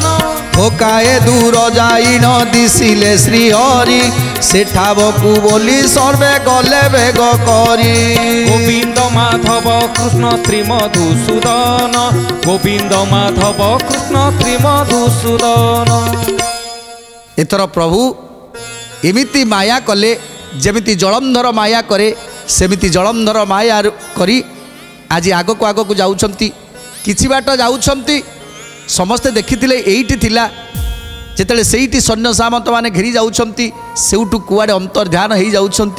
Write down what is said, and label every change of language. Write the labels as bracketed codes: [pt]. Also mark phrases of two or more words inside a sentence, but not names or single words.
[or] ଓକାଏ ଦୂର ଯାଇ ନ ଦିଶିଲେ ଶ୍ରୀହରି, ସେଠାବକୁ ବୋଲି ସର୍ବେ ଗଲେ ବେଗ କରି। গোবিন্দ মাধব কৃষ্ণ শ্রী মধুসূদন, গোবিন্দ মাধব কৃষ্ণ শ্রী মধুসূদন। ଏଥର ପ୍ରଭୁ ଏମିତି ମାୟା କଲେ, ଯେମିତି ଜଳନ୍ଧର ମାୟା କରେ ସେମିତି ଜଳନ୍ଧର ମାୟା କରି ଆଜି ଆଗକୁ ଯାଉଛନ୍ତି। କିଛି ବାଟ ଯାଉଛନ୍ତି, ସମସ୍ତେ ଦେଖିଥିଲେ ଏଇଠି ଥିଲା। ଯେତେବେଳେ ସେଇଠି ସୈନ୍ୟ ସାମନ୍ତମାନେ ଘେରି ଯାଉଛନ୍ତି, ସେଇଠୁ କୁଆଡ଼େ ଅନ୍ତର୍ଧ୍ୟାନ ହେଇଯାଉଛନ୍ତି।